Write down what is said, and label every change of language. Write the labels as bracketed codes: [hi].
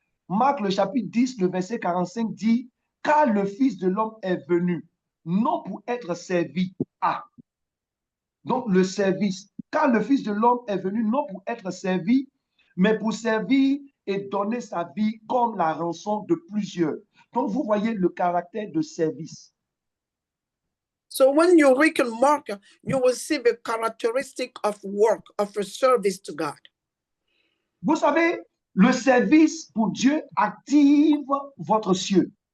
[fr] Marc le chapitre 10, le verset 45 dit « Car le Fils de l'homme est venu, non pour être servi à. » Donc, le service. Car le Fils de l'homme est venu non pour être servi, mais pour servir et donner sa vie comme la rançon de plusieurs. Donc, vous voyez le caractère de service. [en] So when you read in Mark, you will see the characteristic of work, of a service to God. [fr] Vous savez, le service pour Dieu active votre cieux.